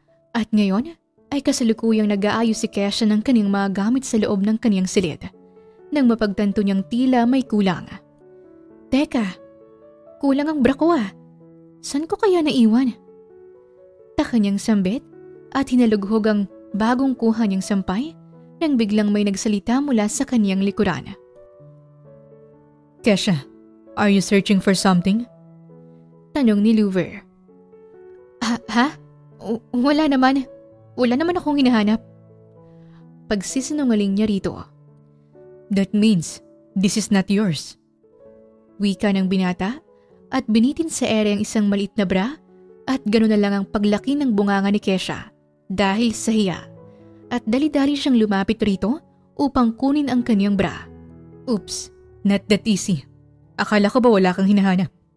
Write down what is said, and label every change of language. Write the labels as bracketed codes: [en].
[tl] At ngayon ay kasalukuyang nag-aayos si Kesha ng kaniyang mga gamit sa loob ng kaniyang silid nang mapagtanto niyang tila may kulang. Teka, kulang ang bra ko ah. San ko kaya naiwan? Taka niyang sambit at hinalughog ang bagong kuha niyang sampay nang biglang may nagsalita mula sa kaniyang likuran. [en] Kesha, are you searching for something? [tl] Tanong ni Louver. Ha? Wala naman. Wala naman akong hinahanap. Pagsisinungaling niya rito. [en] That means this is not yours. [tl] Wika ng binata at binitin sa ere ang isang maliit na bra at gano'n na lang ang paglaki ng bunganga ni Kesha dahil sa hiya. At dali-dali siyang lumapit rito upang kunin ang kaniyang bra. [en] Oops, not that easy. [tl] Akala ko ba wala kang hinahanap?